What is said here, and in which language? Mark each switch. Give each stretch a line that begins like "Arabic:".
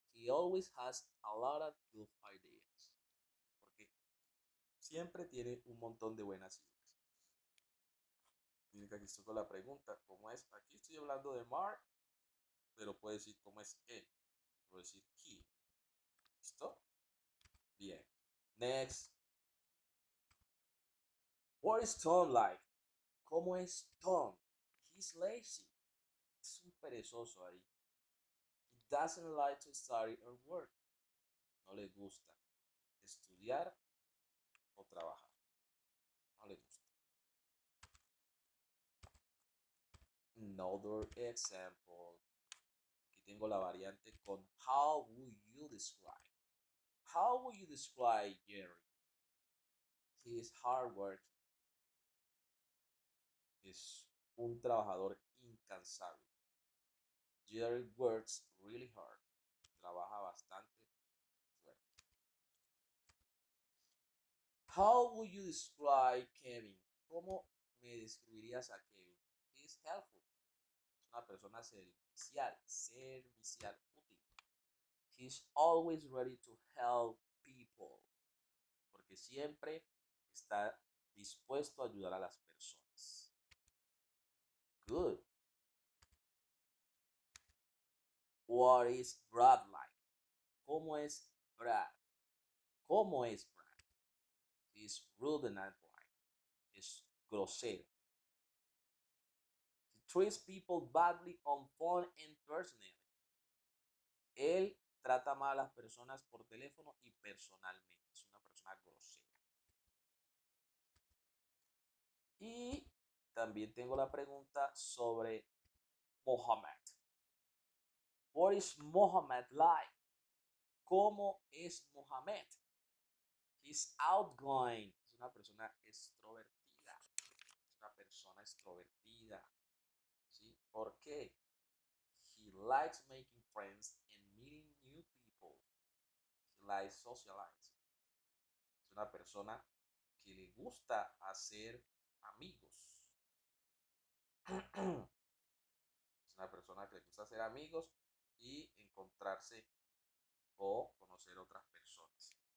English: He always has a lot of good ideas.
Spanish: Porque siempre tiene un montón de buenas ideas. Miren que aquí estoy con la pregunta, ¿cómo es? Aquí estoy hablando de Mark, pero puedo decir cómo es él. Puedo decir he. ¿Listo? Bien. Next.
English: What is Tom like?
Spanish: ¿Cómo es Tom?
English: He's lazy.
Spanish: Es un perezoso ahí.
English: He doesn't like to study or work.
Spanish: No le gusta estudiar o trabajar. No le gusta.
English: Another example.
Spanish: Aquí tengo la variante con how would you describe.
English: How would you describe Jerry? He is hardworking.
Spanish: Es un trabajador incansable.
English: Jerry works really hard.
Spanish: Trabaja bastante fuerte.
English: How would you describe Kevin?
Spanish: ¿Cómo me describirías a Kevin?
English: He is helpful.
Spanish: Es una persona servicial, útil.
English: He's always ready to help people.
Spanish: Porque siempre está dispuesto a ayudar a las personas.
English: Good. What is Brad like?
Spanish: ¿Cómo es Brad? ¿Cómo es Brad?
English: He's rude and unpolite.
Spanish: Es grosero.
English: He treats people badly on phone and personally.
Spanish: Él trata mal a las personas por teléfono y personalmente. Es una persona grosera. Y también tengo la pregunta sobre Mohammed.
English: What is Mohammed like?
Spanish: ¿Cómo es Mohammed?
English: He's outgoing.
Spanish: Es una persona extrovertida. Es una persona extrovertida. ¿Sí? ¿Por qué?
English: He likes making friends and meeting new people. He likes socializing.
Spanish: Es una persona que le gusta hacer amigos. Es una persona que le gusta hacer amigos y encontrarse o conocer otras personas.